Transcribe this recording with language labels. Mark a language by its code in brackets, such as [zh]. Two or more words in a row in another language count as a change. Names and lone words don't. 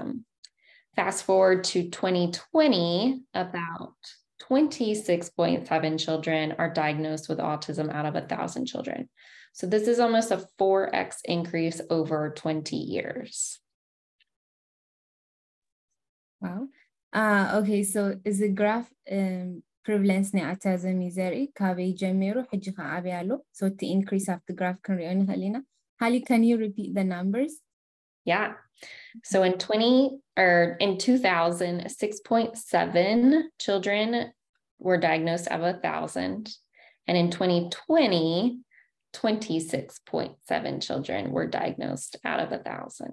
[en] Fast forward to 2020, about 26.7 children are diagnosed with autism out of 1,000 children. So this is almost a 4x increase over 20 years. Wow. Okay, so is the graph prevalence [ti] ናይ autism ዘርኢ ካበይ ጀሚሩ ሕጂ ከዓ ዓብይ ኣሎ [en] so the increase of the graph [ti] ክንሪኦ ንኽእል ኢና [en] Hallie, can you repeat the numbers? Yeah. So in 2000, 6.7 children were diagnosed out of 1,000. And in 2020, 26.7 children were diagnosed out of 1,000.